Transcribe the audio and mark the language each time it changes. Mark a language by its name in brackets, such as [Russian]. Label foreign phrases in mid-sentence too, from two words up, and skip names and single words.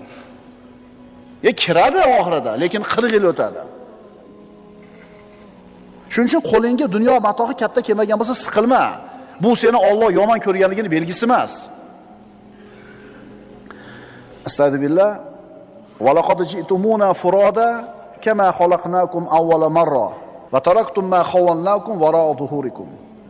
[Uzbek] Kiradi oxirida, lekin 40 yil o'tadi. Shuning uchun qo'lingga dunyo matohi katta kelmagan bo'lsa siqilma. Bu seni Alloh yomon ko'rganligini belgisi emas. [Arabic] Astagfirullah. ولقد جئتمونا فرادى كما خلقناكم أول مرة وتركتم ما خولناكم وراء ظهوركم.